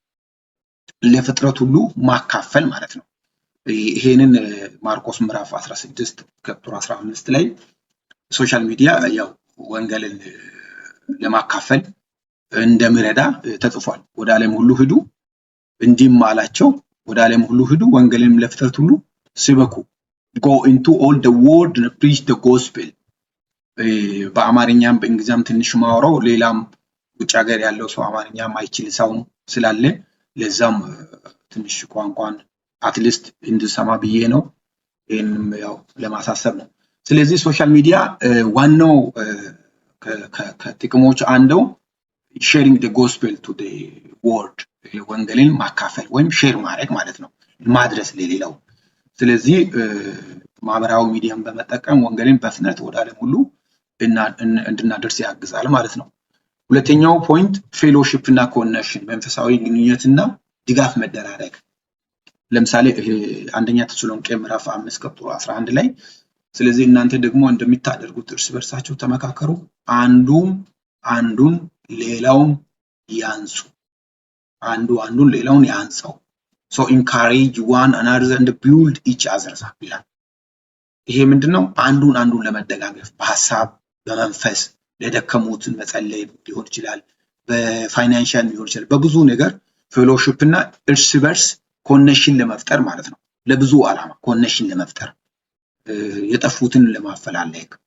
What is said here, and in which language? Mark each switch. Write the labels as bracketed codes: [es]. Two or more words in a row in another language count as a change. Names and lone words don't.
[am] ለፍጥረት ሁሉ ማካፈል ማለት ነው። ይሄንን ማርቆስ ምዕራፍ 16 ከቁጥር 15 ላይ [en] social media [am] ያው ወንጌልን ለማካፈል እንደሚረዳ ተጽፏል። ወደ ዓለም ሁሉ ሂዱ እንዲህም አላቸው፣ ወደ ዓለም ሁሉ ሂዱ ወንጌልን ለፍጥረት ሁሉ ስበኩ። [en] go into all the world and preach the gospel። [am] በአማርኛም በእንግሊዝኛም ትንሽ ማወራው ሌላም ውጭ ሀገር ያለው ሰው አማርኛ ማይችል ሰው ስላለ ለዛም ትንሽ ቋንቋን አትሊስት እንድሰማ ብዬ ነው። ይሄንም ያው ለማሳሰብ ነው። ስለዚህ [en] social media [am] ዋናው ከጥቅሞች አንዱ [en] sharing the gospel to the world [am] ወንጌልን ማካፈል ወይም ሼር ማድረግ ማለት ነው፣ ማድረስ ለሌላው። ስለዚህ ማህበራዊ ሚዲያን በመጠቀም ወንጌልን በፍጥነት ወደ ዓለም ሁሉ እንድናደርስ ያግዛል ማለት ነው። ሁለተኛው ፖይንት ፌሎሺፕ እና ኮኔክሽን መንፈሳዊ ግንኙነትና ድጋፍ መደራረግ። ለምሳሌ አንደኛ ተሰሎንቄ ምዕራፍ 5 ከቁጥር 11 ላይ ስለዚህ እናንተ ደግሞ እንደምታደርጉት እርስ በርሳችሁ ተመካከሩ፣ አንዱን ሌላውን ያንጹ። አንዱን ሌላውን ያንጻው። [en] so encourage one another and build each other [am] ይላል። ይሄ ምንድነው? አንዱን ለመደጋገፍ በሐሳብ በመንፈስ ለደከሙትን መጸለይ ሊሆን ይችላል። በፋይናንሻል ሊሆን ይችላል በብዙ ነገር ፌሎሺፕ እና እርስ በርስ ኮኔክሽን ለመፍጠር ማለት ነው። ለብዙ ዓላማ ኮኔክሽን ለመፍጠር የጠፉትን ለማፈላለግ